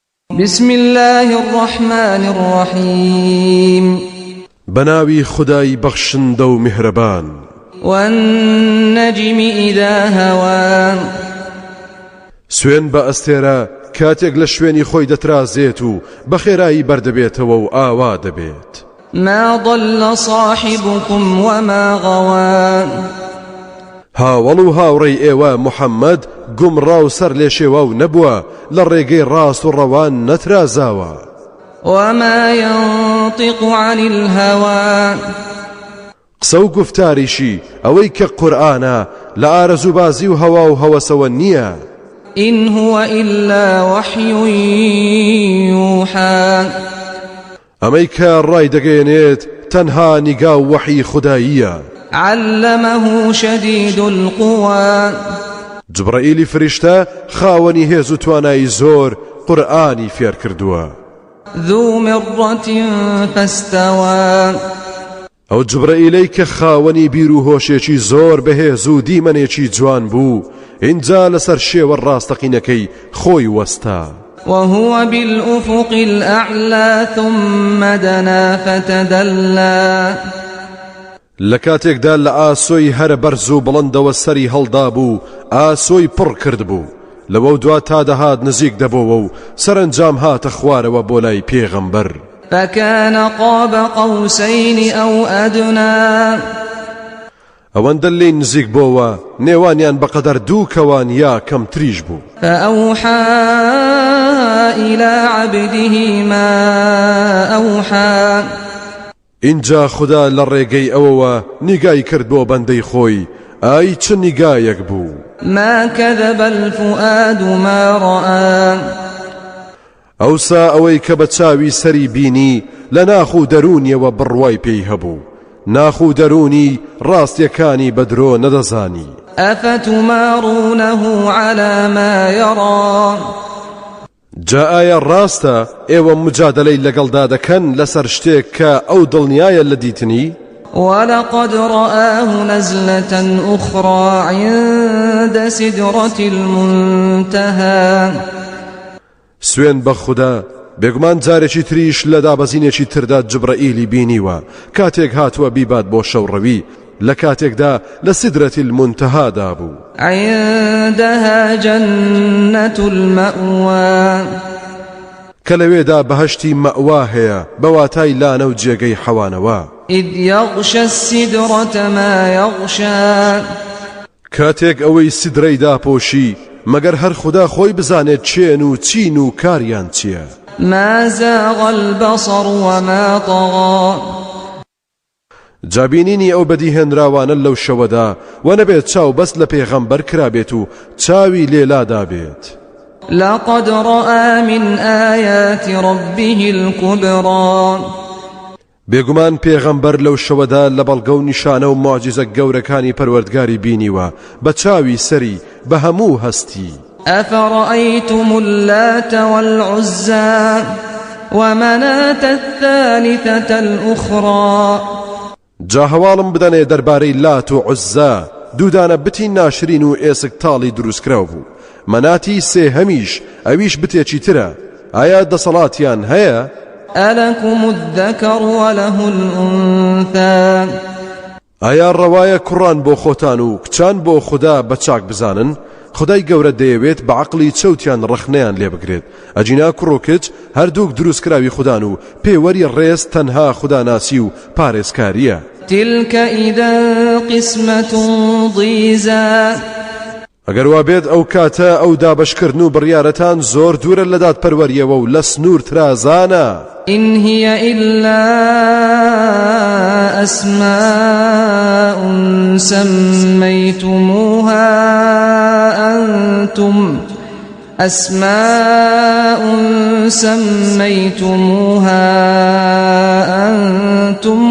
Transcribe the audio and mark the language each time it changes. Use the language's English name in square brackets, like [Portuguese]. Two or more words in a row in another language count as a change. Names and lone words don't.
[Arabic] بسم الله الرحمن الرحيم [Central Kurdish] بناوي خداي بخشن دو مهربان [Arabic] والنجم إذا هوى [Central Kurdish] سوين بأستيرا كاتيك لشويني خوي دترازيتو بخيراي بردبيتو آوا دبيت [Arabic] ما ضل صاحبكم وما غوى [Central Kurdish] هاوڵو هاوڕێی ئێوە محەممەد گومڕاو سەر لێشێوا و نەبووە لە ڕێگەی ڕاست و ڕەوان نەترازاوە [Arabic] وما ينطق عن الهوى [Central Kurdish] قسە و گفتاریشی ئەوەی کە قورئانە لە ئارەزوبازی و هەوا و هەوەسەوە نییە [Arabic] إن هو إلا وحي يوحى [Central Kurdish] ئەمەی کە ڕای دەگەیەنێت تەنها نیگا و وەحی خوداییە [Arabic] علمه شديد القوى [Central Kurdish] جبرائیلی فریشتە خاوەنی هێز و توانایی زۆر قورئانی فێر کردووە [Arabic] ذو مرة فاستوى [Central Kurdish] ئەو جبرائیلەی کە خاوەنی بیر و هۆشێکی زۆر بەهێز و دیمەنێکی جوان بوو اینجا لەسەر شێوە ڕاستەقینەکەی خۆی وەستا [Arabic] وهو بالأفق الأعلى ثم دنا فتدلى [Central Kurdish] لكاتێکدا لە ئاسۆی هەرە بەرز و بڵندەوە سەری هەڵدا بوو ئاسۆی پڕ کرد بوو لەوە دوا تا دەهات نزیک دەبەوە و سەرنجام هاتە خوارەوە بۆ لای پێغەمبەر [Arabic] فكان قاب قوسين أو أدنى [Central Kurdish] ئەوەندە لێی نزیک بۆەوە نێوانیان بەقەدەر دوو کەوان یا کەم تریش بوو [Arabic] فأوحى إلى عبده ما أوحى [Central Kurdish] اینجا خدا لە ڕێگەی ئەوەوە نیگای کرد بۆ بەندەی خۆی ئای چ نیگایەک بوو [Arabic] ما كذب الفؤاد ما رأى [Central Kurdish] ئەوسا ئەوەی کە بە چاوی سەری بینی لە ناخ و دەرونیەوە بڕوای پێی هەبوو ناخ و دەرونی ڕاستیەکانی بەدرۆ نەدەزانی [Arabic] أفتمارونه على ما يرى [Central Kurdish] جا ئایا ڕاستە ئێوە مجادلەی لەگەڵدا دەکەن لەسەر شتێک کە ئەو دڵنیایە لە دیتنی [Arabic] ولقد رآه نزلة أخرى عند سدرة المنتهى [Central Kurdish] سوێن بە خوددا بێگومان جارێکی تریش لە دابەزینێکی تردا جبرائیلی بینیوە کاتێک هاتووە بیبات بۆ شەوڕەوی لە کاتێکدا لە سدرەتی المنتەهادا بوو [Arabic] عندها جنة المأوى [Central Kurdish] کە لەوێدا بەهەشتی مەئوا هەیە بەواتای لانە و جێگەی حەوانەوە [Arabic] إذ يغشى السدرة ما يغشى [Central Kurdish] کاتێک ئەوەی سدرەی داپۆشی مەگەر هەر خوددا خۆی بزانێت چێن و چین و کاریان چییە [Arabic] ما زاغ البصر وما طغى [Central Kurdish] جابینینی ئەو بەدیهێنراوانە لەو شەوەدا و نەبێت چاو بەست لە پێغەمبەر کرابێت و چاوی لێلادا بێت [Arabic] لقد رأى من آيات ربه الكبرى [Central Kurdish] بێگومان پێغەمبەر لەو شەوەدا لە بەڵگە و نیشانە و معجزە گەورەکانی پەروەردگاری بینیوە بە چاوی سەری بە هەموو هەستی [Arabic] أفرأيتم اللات والعزى ومناة الثالثة الأخرى [Central Kurdish] جا هەواڵم بدەنێ دەربارەی لات و عوزا دوودانە بتی ناشرین و ئێسک تاڵی دروستکراو بوو مەناتی سێ هەمیش ئەویش بتێکی ترە ئایا دەسەڵاتیان هەیە [Arabic] ألكم الذكر وله الأنثى [Central Kurdish] ئایا ڕەوایە کوڕان بۆ خۆتان و کچان بۆ خوددا بە چاک بزانن خدای گەورە دەیەوێت بە عەقڵی چەوتیان ڕەخنەیان لێ بگرێت ئەجینا کوڕ و کچ هەردووک دروستکراوی خوددان و پێوەری ڕێز تەنها خوداناسی و پارێزکاریە [Arabic] تلك إذا قسمة ضيزى [Central Kurdish] ئەگەر وا بێت ئەو کاتە ئەو دابەشکردن و بڕیارەتان زۆر دوورە لە دادپەروەریەوە و لە سنوور ترازانە [Arabic] إن هي إلا أسماء سميتموها أنتم